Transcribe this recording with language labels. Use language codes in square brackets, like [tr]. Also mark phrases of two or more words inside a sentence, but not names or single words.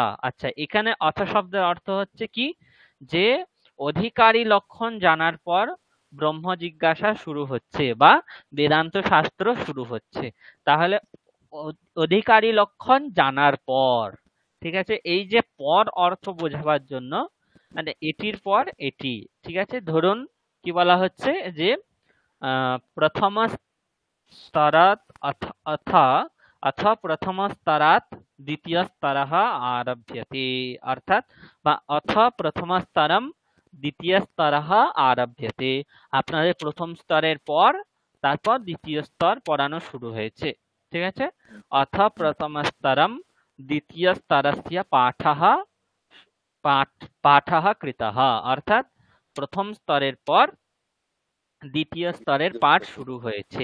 [bn] আচ্ছা, এখানে অথ শব্দের অর্থ হচ্ছে কি, যে অধিকারী লক্ষণ জানার পর ব্রহ্ম জিজ্ঞাসা শুরু হচ্ছে বা বেদান্ত শাস্ত্র শুরু হচ্ছে। তাহলে অধিকারী লক্ষণ জানার পর, ঠিক আছে, এই যে পর অর্থ বোঝাবার জন্য, মানে এটির পর এটি, ঠিক আছে। ধরুন কি বলা হচ্ছে যে প্রথম [sa] स्तरात् अथ अथ अथ प्रथमस्तरात् द्वितीयस्तरः आरभ्यते, [bn] অর্থাৎ বা [sa] অথ প্রথমস্তরম দ্বিতীয়স্তরः আরভ্যতে, [bn] আপনাদের প্রথম স্তরের পর তারপর দ্বিতীয় স্তর পড়ানো শুরু হয়েছে, ঠিক আছে। [sa] অথ প্রথমস্তরম দ্বিতীয়স্তরস্য পাঠः পাঠ পাঠः কৃতः, [bn] অর্থাৎ প্রথম স্তরের পর দ্বিতীয় স্তরের পাঠ শুরু হয়েছে।